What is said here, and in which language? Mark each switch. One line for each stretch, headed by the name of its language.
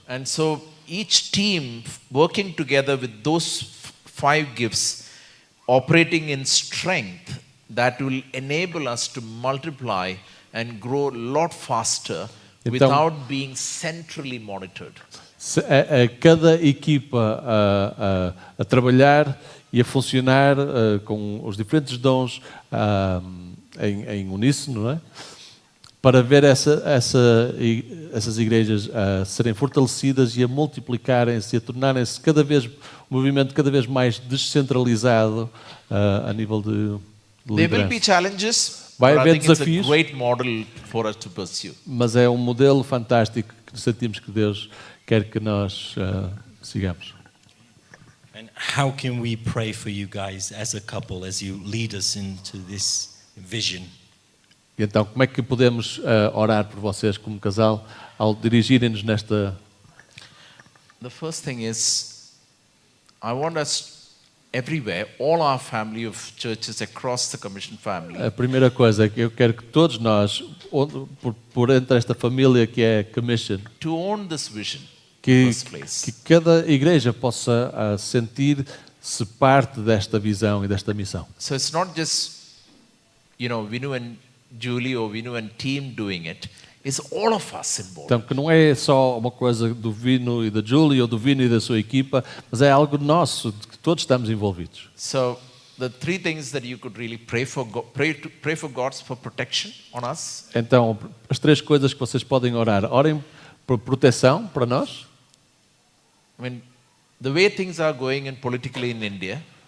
English: And so each team working together with those 5 gifts, operating in strength that will enable us to multiply and grow a lot faster
Portuguese: Então-
English: without being centrally monitored.
Portuguese: Cada equipa a trabalhar e a funcionar com os diferentes dons em uníssono, não é? Para ver essas igrejas a serem fortalecidas e a multiplicarem-se e a tornarem-se um movimento cada vez mais descentralizado a nível de
English: There will be
Portuguese: liderança.
English: challenges,
Portuguese: Vai
English: but I
Portuguese: haver
English: think it's a
Portuguese: desafios.
English: great model for us to pursue.
Portuguese: Mas é um modelo fantástico que sentimos que Deus quer que nós sigamos.
English: And how can we pray for you guys as a couple as you lead us into this vision?
Portuguese: E então, como é que podemos orar por vocês como casal ao dirigirem-nos nesta...
English: The first thing is, I want us everywhere, all our family of churches across the Commission family,
Portuguese: A primeira coisa é que eu quero que todos nós, por entre esta família que é Commission,
English: to own this vision in
Portuguese: que,
English: the first place.
Portuguese: que cada igreja possa sentir-se parte desta visão e desta missão.
English: So it's not just, Vinu and Julie or Vinu and team doing it. It's all of us involved.
Portuguese: Então, que não é só uma coisa do Vino e da Julie ou do Vino e da sua equipa, mas é algo nosso, de que todos estamos envolvidos.
English: So the three things that you could really pray for God's for protection on us.
Portuguese: Então, as três coisas que vocês podem orar. Orem por proteção para nós.
English: I mean, the way things are going politically in India,